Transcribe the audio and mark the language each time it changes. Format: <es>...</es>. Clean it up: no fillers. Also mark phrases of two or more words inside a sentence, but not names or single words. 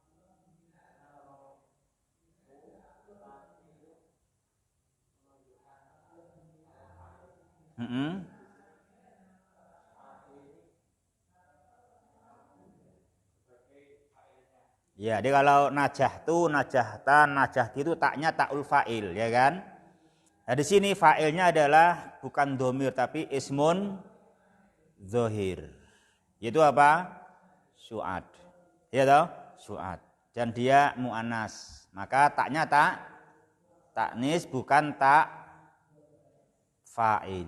<id>Ya, jadi kalau</id> <ar>نَجَحْتُ، نَجَحْتَ، نَجَحْتِ</ar> <id>itu taknya</id> <ar>تاء الفاعل,</ar> <id>ya kan? Nah, di sini fa'ilnya adalah bukan domir tapi</id> <ar>اسم ظاهر.</ar> <id>Itu apa? Su'ad. Ya toh? Su'ad. Dan dia mu'anas. Maka taknya taknis bukan tak fa'il.</id>